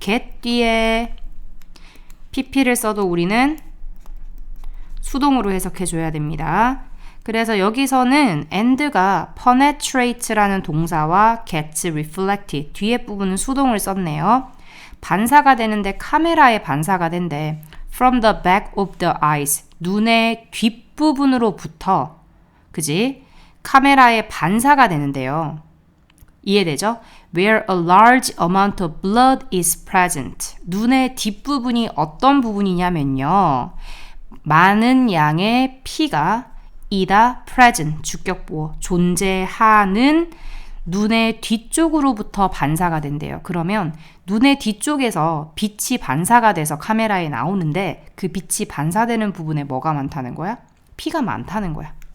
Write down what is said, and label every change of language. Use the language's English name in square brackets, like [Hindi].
[Korean] get 뒤에 pp를 써도 우리는 수동으로 해석해줘야 됩니다. 그래서 여기서는 and가 penetrate라는 동사와 gets reflected, 뒤에 부분은 수동을 썼네요. 반사가 되는데 카메라에 반사가 된대. [English] From the back of the eyes, [Korean] 눈의 뒷부분으로부터, 그지? 카메라에 반사가 되는데요. 이해되죠? [English] Where a large amount of blood is present. [Korean] 눈의 뒷부분이 어떤 부분이냐면요. 많은 양의 피가 이다 present, 주격보어, 존재하는 눈의 뒤쪽으로부터 반사가 된대요. 그러면 눈의 뒤쪽에서 빛이 반사가 돼서 카메라에 나오는데 그 빛이 반사되는 부분에 뭐가 많다는 거야? 피가 많다는 거야.